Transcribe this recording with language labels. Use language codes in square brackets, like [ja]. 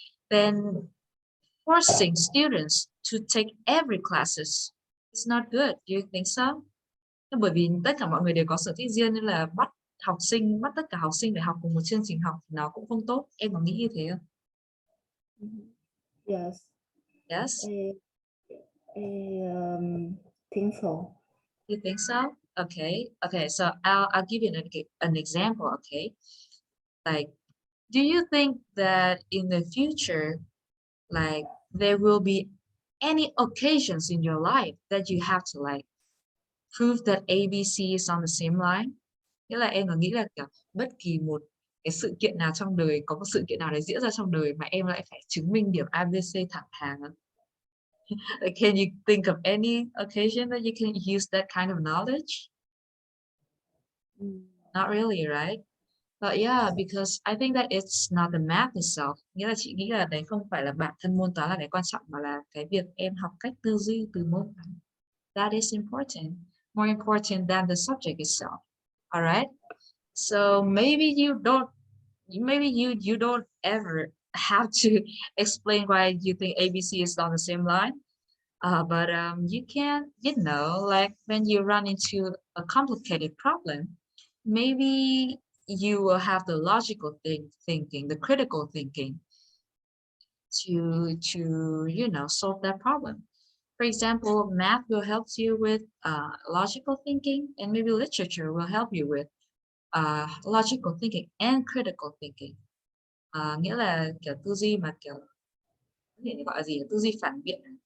[en] Then forcing students to take every classes is not good. Do you think so? [vi] Bởi vì tất cả mọi người đều có sở thích riêng nên là bắt tất cả học sinh để học cùng một chương trình học thì nó cũng không tốt. Em có nghĩ như thế không? [en] yes, Yes, I, I think so. you think so? Okay. So I'll give you an example. Okay, like, do you think that in the future, like, there will be any occasions in your life that you have to like prove that ABC is on the same line? [vi] Nghĩa là em có nghĩ là kiểu bất kỳ một cái sự kiện nào trong đời, có một sự kiện nào đấy diễn ra trong đời mà em lại phải chứng minh điểm ABC thẳng hàng không? [en] Like, can you think of any occasion that you can use that kind of knowledge? Mm, Not really, right? But yeah, because I think that it's not the math itself. [vi] Nghĩa là chị nghĩ là đấy không phải là bản thân môn toán là cái quan trọng mà là cái việc em học cách tư duy từ môn toán. [en] That is important, more important than the subject itself. All right. So maybe you don't ever have to explain why you think ABC is on the same line. But you can, like when you run into a complicated problem, maybe you will have the logical thinking, the critical thinking to solve that problem. For example, math will help you with logical thinking, and maybe literature will help you with logical thinking and critical thinking. [vi] Nghĩa là kiểu tư duy mà kiểu gọi là gì, tư duy phản biện.